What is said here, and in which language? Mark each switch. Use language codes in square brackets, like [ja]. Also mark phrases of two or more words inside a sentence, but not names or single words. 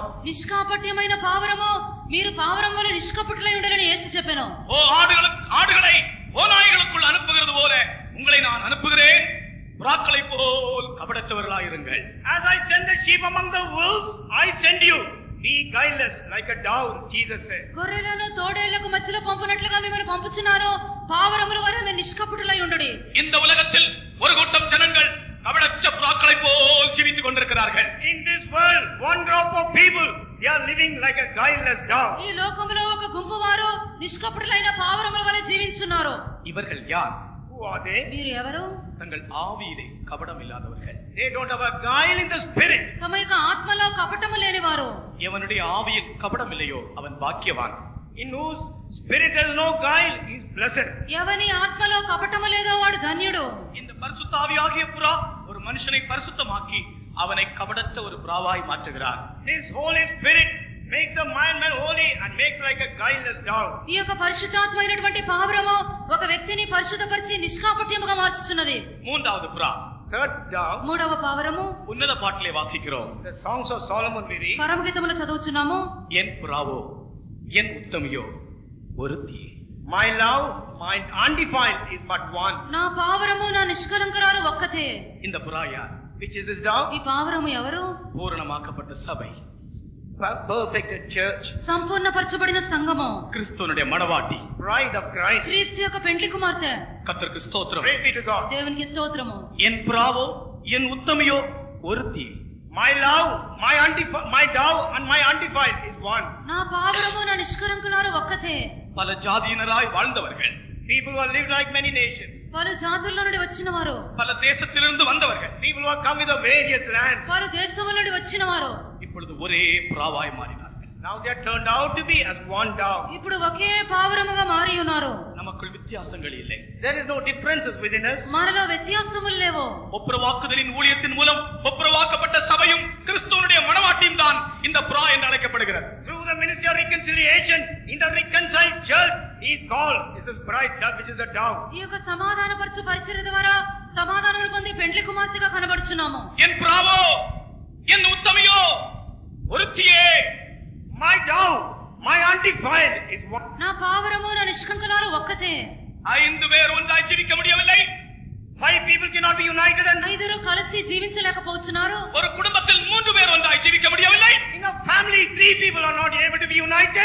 [te] నిష్కాపట్యమైన పావురము, మీరు పావురం వలె నిష్కపటులై ఉండాలని యేసు చెప్పెను. [ta] ஓ ஆடுகளை ஓநாய்களுக்குள் அனுப்புகிறது போல உங்களை நான் அனுப்புகிறேன். புறாக்களை போல் கபடற்றவர்களாய் இருங்கள். [en] As I send the sheep among the wolves, I send you. Be guileless like a dove, Jesus said. [te] గొర్రెలను తోడేళ్లకు మధ్యలో పంపునట్లుగా మిమ్మల్ని పంపుచున్నాను. పావురముల వలె మీరు నిష్కపటులై ఉండుడి. [ta] இந்த உலகத்தில் ஒரு கூட்டம் ஜனங்கள் கபடற்ற புறாக்களை போல் ஜீவித்துக் கொண்டிருக்கிறார்கள். [en] In this world, one group of people, they are living like a guileless dove. [te] ఈ లోకములో ఒక గుంపు వారు నిష్కపటులైన పావురముల వలె జీవించున్నారు. [ta] இவர்கள் யார்? [en] Who are they? [te] వీరు ఎవరు? [ta] தங்கள் ஆவியிலே கபடம் இல்லாதவர்கள். [en] They don't have a guile in the spirit. [te] తమ యొక్క ఆత్మలో కపటము లేనివారు. [ta] எவனுடைய ஆவியில் கபடம் இல்லையோ அவன் பாக்கியவான். [en] In whose spirit there is no guile, he is blessed. [te] ఎవని ఆత్మలో కపటము లేదో వాడు ధన్యుడు. [ta] இந்த பரிசுத்த ஆவியாகிய புறா ஒரு மனுஷனை பரிசுத்தமாக்கி அவனை கபடற்ற ஒரு புறாவாய் மாற்றுகிறார். [en] This Holy Spirit makes a man holy and makes like a guileless dove. [te] ఈ యొక్క పరిశుద్ధాత్మైనటువంటి పావురము ఒక వ్యక్తిని పరిశుద్ధపరిచి నిష్కాపట్యముగా మార్చుచున్నది. [ta] மூன்றாவது புறா. [en] Third dove, [te] మూడవ పావురము [ta] உன்னத பாட்டிலே வாசிக்கிறோம். [en] the songs of Solomon we read. [te] పరమగీతములో చదువుచున్నాము. [ta] என் புறாவோ என் உத்தமியோ ஒருத்தி. [en] My love, my undefiled is but one. [te] నా పావురము నా నిష్కలంకరాలు ఒక్కతే. [ta] இந்த புறா யார்? [en] Which is this dove? [te] ఈ పావురము ఎవరు? [ta] பூரணமாக்கப்பட்ட சபை, [en] Perfected church, [te] సంపూర్ణపరచబడిన సంఘము, [ta] கிறிஸ்துவனுடைய மணவாட்டி, [en] bride of Christ. [te] క్రీస్తు యొక్క పెండ్లి కుమార్తె. [ta] கர்த்தருக்கு ஸ்தோத்திரம். [en] Praise be to God. [te] దేవునికి స్తోత్రము. [ta] என் புறாவோ என் உத்தமியோ ஒருத்தி. [en] My love, my dove and my undefiled is one. [te] నా పావురము నా నిష్కలంకరాలు ఒక్కతే. [ta] பல ஜாதியினராய் வாழ்ந்தவர்கள், [en] People who have lived like many nations. [te] వారు జాతుల నుండి వచ్చిన వారు, [ta] பல தேசத்திலிருந்து வந்தவர்கள் [en] People who have come with the various lands. [te] వారు దేశముల నుండి వచ్చిన వారు [ta] இப்பொழுது ஒரே புறாவாய் மாறினார்கள். [en] Now they are turned out to be as one dove. [te] ఇప్పుడు ఒకే పావురముగా మారి ఉన్నారు. [ta] நமக்குள் வித்தியாசங்கள் இல்லை. [en] There is no differences within us. [te] మనలో వ్యత్యాసములు లేవు. [ta] ஒப்புரவாக்குதலின் ஊழியத்தின் மூலம் ஒப்புரவாக்கப்பட்ட சபையும் கிறிஸ்துவனுடைய மணவாட்டியும் தான் இந்த புறா என்று அழைக்கப்படுகிறது. [en] Through the ministry of reconciliation, in the reconciled church, he is called. This is bride dove, which is the dove. [te] ఈ యొక్క సమాధానపరచు పరిచర్య ద్వారా సమాధానములు పొంది పెండ్లి కుమార్తెగా కనబడుచున్నాము. [ta] என் புறாவோ என் உத்தமியோ ஒருத்தியே. [en] My dove, my undefiled is one. [te] నా పావరము నా నిష్కంకలాలు ఒక్కతే. [ta] 5 பேர் ஒன்றாய் ஜீவிக்க முடியவில்லை. [en] 5 people cannot be united, and [te] ఐదుగురు కలిసి జీవించలేకపోతున్నారు. [ta] ஒரு குடும்பத்தில் 3 பேர் ஒன்றாய் ஜீவிக்க முடியவில்லை. [en] in a family 3 people are not able to be united.